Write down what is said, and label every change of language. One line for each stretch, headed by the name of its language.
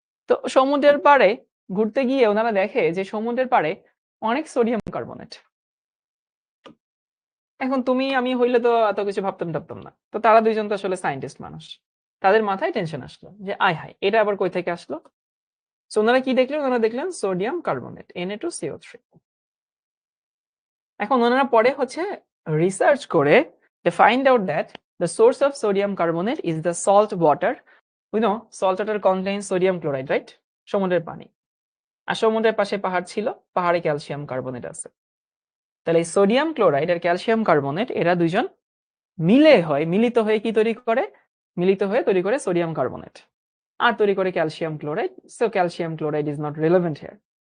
Bangla: তো সমুদ্রের পাড়ে ঘুরতে গিয়ে ওনারা দেখে যে সমুদ্রের পাড়ে অনেক সোডিয়াম কার্বনেট। এখন তুমি আমি হইলে তো এত কিছু ভাবতাম-টাবতাম না। তো তারা ২ জন তো আসলে সায়েন্টিস্ট মানুষ। তাদের মাথায় টেনশন আসলো যে, আয় হায়! এটা আবার কই থেকে আসলো? সো ওনারা কি দেখলেন? ওনারা দেখলেন সোডিয়াম কার্বনেট, Na2CO3। এখন ওনারা পরে হচ্ছে রিসার্চ করে
English: they find out that the source of sodium carbonate is the salt water. We know salt water contains sodium chloride, right?
Bangla: সমুদ্রের পানি। আর সমুদ্রের পাশে পাহাড় ছিল, পাহাড়ে ক্যালসিয়াম কার্বনেট আছে। তাহলে এই সোডিয়াম ক্লোরাইড আর ক্যালসিয়াম কার্বনেট এরা ২ জন মিলিত হয়ে কি তৈরি করে? মিলিত হয়ে তৈরি করে সোডিয়াম কার্বনেট। আর তৈরি করে calcium chloride.
English: So calcium chloride is not relevant here.